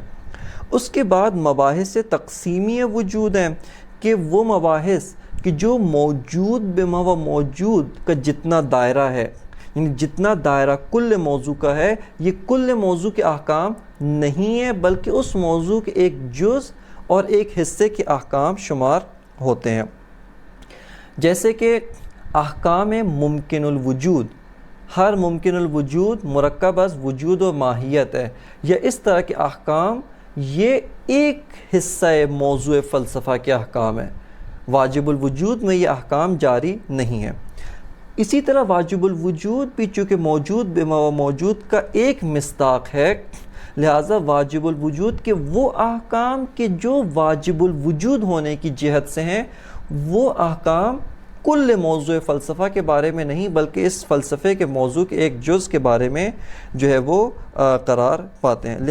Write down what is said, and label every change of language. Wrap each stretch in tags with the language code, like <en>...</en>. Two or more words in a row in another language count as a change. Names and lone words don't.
<ur>اس کے بعد مباحث تقسیمی وجود ہیں کہ وہ مباحث کہ جو موجود</ur> <ar>بما و موجود</ar> <ur>کا جتنا دائرہ ہے، یعنی جتنا دائرہ کل موضوع کا ہے، یہ کل موضوع کے احکام نہیں ہے بلکہ اس موضوع کے ایک جز اور ایک حصے کے احکام شمار ہوتے ہیں۔ جیسے کہ احکام ممکن الوجود، ہر ممکن الوجود مرکب از وجود و ماہیت ہے، یا اس طرح کے احکام یہ ایک حصہ موضوع فلسفہ کے احکام ہیں، واجب الوجود میں یہ احکام جاری نہیں ہیں۔ اسی طرح واجب الوجود بھی چونکہ موجود</ur> <ar>بما و موجود</ar> <ur>کا ایک مصداق ہے، لہٰذا واجب الوجود کے وہ احکام کہ جو واجب الوجود ہونے کی جہت سے ہیں، وہ احکام کل موضوع فلسفہ کے بارے میں نہیں بلکہ اس فلسفے کے موضوع کے ایک جز کے بارے میں جو ہے وہ قرار پاتے ہیں۔</ur>